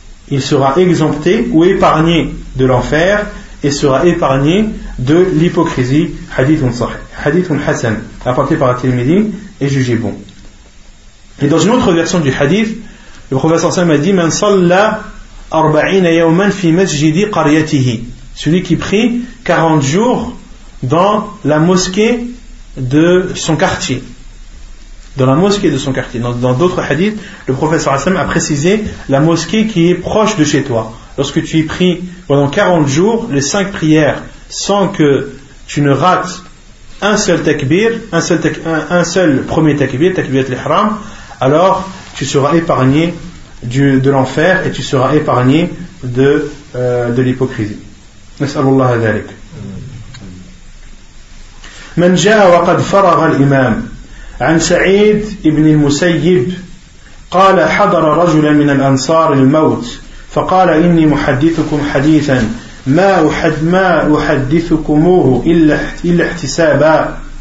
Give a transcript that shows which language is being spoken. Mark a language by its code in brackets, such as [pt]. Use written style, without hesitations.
[fr] Il sera exempté ou épargné de l'enfer et sera épargné de l'hypocrisie. Hadith Hassan apporté par At-Tirmidhi est jugé bon. Et dans une autre version du hadith, le prophète sallallahu alayhi wa sallam a dit, [ar] man salla أربعين يوما في مسجد قريته. [fr] Celui qui prie 40 jours dans la mosquée de son quartier. Dans la mosquée de son quartier. Dans d'autres hadiths, le prophète a précisé la mosquée qui est proche de chez toi. Lorsque tu y pries pendant 40 jours, les 5 prières, sans que tu ne rates un seul takbir, un seul premier takbir, takbir al-ihram, alors tu seras épargné de l'enfer et tu seras épargné de l'hypocrisie. [ar] نسأل الله ذلك. من جاء وقد فرغ الإمام عن سعيد ابن المسيب قال حضر رجلا من الأنصار الموت فقال إني محدثكم حديثا ما أحدثكموه إلا احتسابا